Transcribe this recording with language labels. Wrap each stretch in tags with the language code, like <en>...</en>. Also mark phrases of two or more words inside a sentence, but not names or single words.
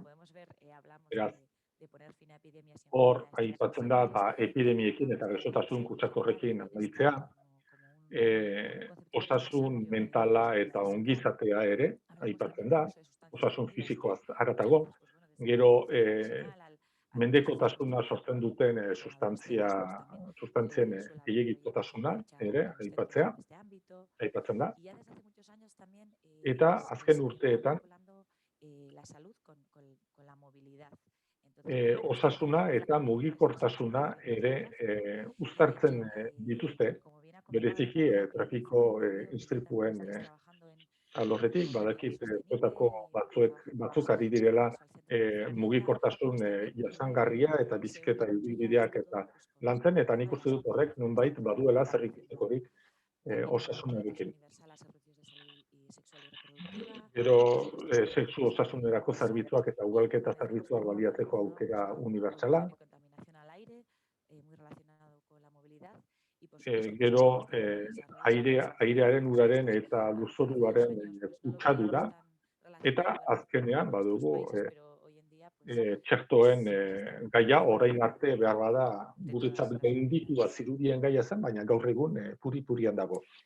<eu>Beraz, hor aipatzen da epidemiekin eta gaixotasun kutsakorrekin amaitzea, osasun mentala eta ongizatea ere aipatzen da, osasun fisikoaz haratago, gero mendekotasuna sortzen duten sustantzien gehiegikotasuna ere aipatzen da. Eta azken urteetan</eu> <es>salud con la movilidad. Entonces,</es> <eu>Osasuna eta mugikortasuna ere uztartzen dituzte,</eu> <es>como bien ha</es> <eu>bereziki</eu> <es>comentado,</es> <eu>trafiko</eu> <es>estamos</es> <eu>istripuen</eu> <es>trabajando en</es> <eu>alorretik, badakit zuetako batzuk</eu> <es>pues,</es> <eu>ari direla</eu> <es>al centro de Zaragoza,</es> <eu>mugikortasun jasangarria eta</eu> <es>y se</es> <eu>bizikleta</eu> <es>utiliza</es> <eu>ibilbideak</eu> <es>sobre</es> <eu>eta</eu> <es>todo, pues, con</es> <eu>lantzen, eta nik</eu> <es>todas</es> <eu>uste</eu> <es>las</es> <eu>dut horrek nonbait baduela zer ikustekorik</eu> <es>también el derecho</es> <eu>osasunarekin.</eu> <es>universal a servicios de salud y sexual y reproductiva.</es> <eu>Gero sexu osasunerako zerbitzuak eta ugalketa zerbitzuak baliatzeko aukera unibertsala.</eu> <es>De contaminación al aire, muy relacionado con la movilidad. Y por supuesto,</es> <eu>Gero airearen, uraren eta lurzoruaren kutsadura, eta azkenean badugu txertoen gaia orain arte behar bada guretzat gainditua zirudien gaia zen, baina gaur egun puri-purian dago.</eu>